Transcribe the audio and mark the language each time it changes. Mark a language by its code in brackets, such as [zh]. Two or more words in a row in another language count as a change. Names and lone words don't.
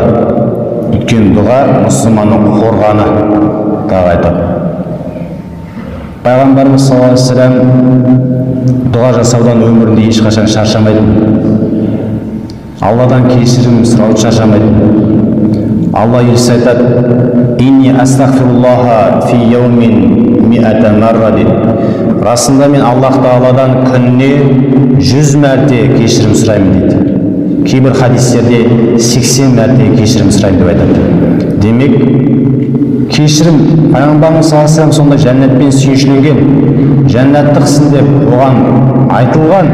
[kk] Өйткені дұға мұсылманның қорғаны, тағы айтады. Пайғамбарымыз [ar] صلى الله عليه وسلم [kk] дұға жасаудан өмірінде ешқашан шаршамайтын. Алладан кешірім сұрауды шаршамайтын. Алла елшісі айтады: [ar] "إني أستغفر الله في يوم مائة مرة" дейді. [kk] Расында мен Аллах Тағаладан күніне 100 мәрте кешірім сұраймын дейді. Кейбір хадистерде 80 мәрте кешірім сұраймын деп айтады. Демек, кешірім пайғамбарымыз [ar] صلى الله عليه وسلم [kk] сонда жәннатпен сүйіншілеген, жәннаттықсың деп оған айтылған.